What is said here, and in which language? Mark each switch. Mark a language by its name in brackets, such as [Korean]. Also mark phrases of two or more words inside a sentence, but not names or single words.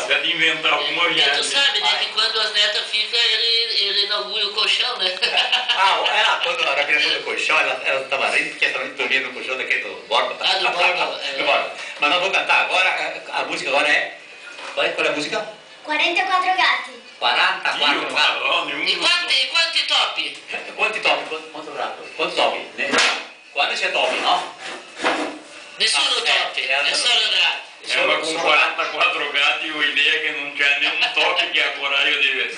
[Portuguese] Até de inventar alguma viagem. E tu sabe, né, que quando as netas ficam, ele inaugura o colchão, né? Quando a criação do colchão, ela estava rindo porque ela dormia no colchão daquele do Borba. Do Borba. Do Borba. Mas nós vamos cantar agora, a música agora é... Qual é a música? 44 Gatti. 44 Gatti. [Italian] E quanti topi? Quanti topi? Quanti topi? Quando c'è topi, no? Nessuno topi, è solo gatti. Ma con 44 gatti ho idea che non c'è nenhum topi che ha coraggio di vestire.